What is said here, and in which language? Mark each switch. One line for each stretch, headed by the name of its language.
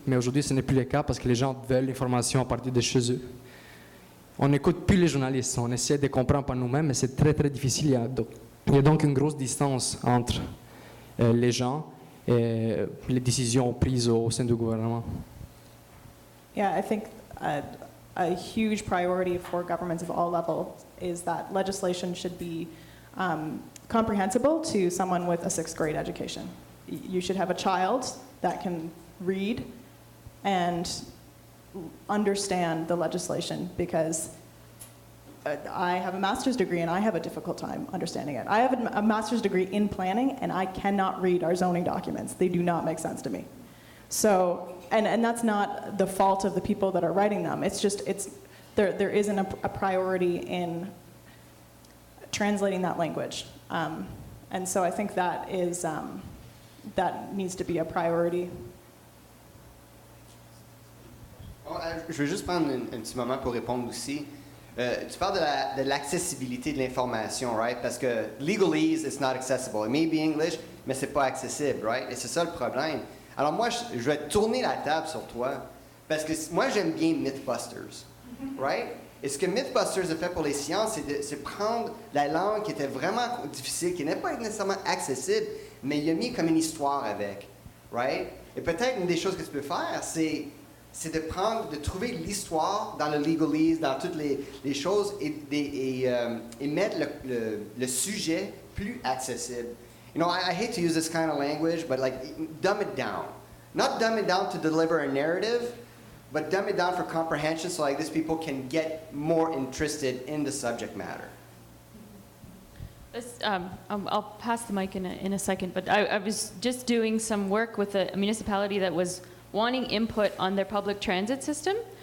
French: Mais aujourd'hui, ce n'est plus le cas parce que les gens veulent l'information à partir de chez eux. On n'écoute plus les journalistes, on essaie de comprendre par nous-mêmes, mais c'est très, très difficile. Il y a donc une grosse distance entre les gens et les décisions prises au sein du gouvernement.
English: Yeah, I think a huge priority for governments of all levels is that legislation should be comprehensible to someone with a 6th grade education. You should have a child that can read and understand the legislation, because I have a master's degree and I have a difficult time understanding it. I have a master's degree in planning and I cannot read our zoning documents. They do not make sense to me. So, and that's not the fault of the people that are writing them. It's just, there isn't a priority in translating that language. And so I think that is, that needs to be a priority.
French: Je veux juste prendre un petit moment pour répondre aussi. Tu parles de l'accessibilité de l'information, right? Parce que legalese,
English: it's not accessible. It may be English,
French: mais c'est pas accessible, right? Et c'est ça le problème. Alors moi, je vais tourner la table sur toi, parce que moi, j'aime bien Mythbusters, right? Et ce que Mythbusters a fait pour les sciences, c'est prendre la langue qui était vraiment difficile, qui n'est pas nécessairement accessible, mais il a mis comme une histoire avec, right? Et peut-être une des choses que tu peux faire, c'est de trouver l'histoire dans le legalese, dans toutes les choses, et mettre le sujet plus accessible.
English: You know, I hate to use this kind of language, but like, dumb it down. Not dumb it down to deliver a narrative, but dumb it down for comprehension so like these people can get more interested in the subject matter. I'll pass the mic in a second, but I was just doing some work with a municipality that was wanting input on their public transit system.